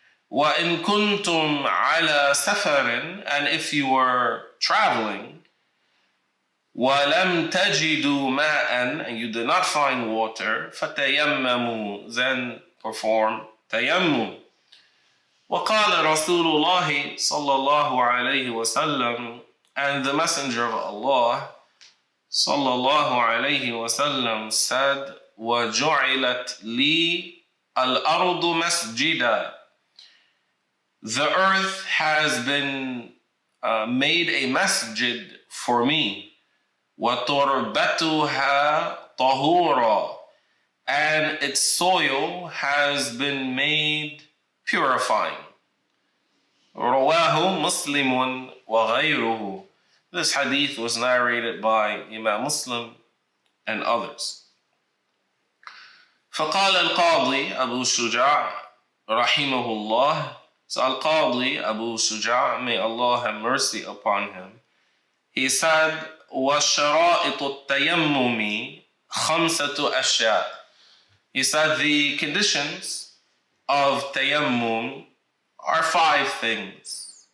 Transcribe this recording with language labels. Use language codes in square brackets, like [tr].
[ar] وإن كنتم على سفر, [en] and if you were traveling, [ar] وَلَمْ تَجِدُوا مَاءً, [en] and you did not find water, [ar] فَتَيَمَّمُوا, [en] then perform tayammum. [ar] وَقَالَ رَسُولُ اللَّهِ صَلَّى اللَّهُ عَلَيْهِ وَسَلَّمَ, [en] and the Messenger of Allah [ar] صلى الله عليه وسلم said, وَجُعِلَتْ لِي الْأَرْضُ مَسْجِدًا. [en] The earth has been made a masjid for me. [ar] وَتُرْبَتُهَا طَهُورًا, [en] and its soil has been made purifying. [ar] رواه مسلم وغيره. [en] This hadith was narrated by Imam Muslim and others. [ar] فقال القاضي أبو شجاع رحمه الله. [en] So Al-Qadi Abu Shuja, may Allah have mercy upon him, he said, [ar] وَشَرَائِطُ التَّيَمُّمِ خَمْسَةُ أَشْيَاء. [en] He said the conditions of tayammum are 5 things.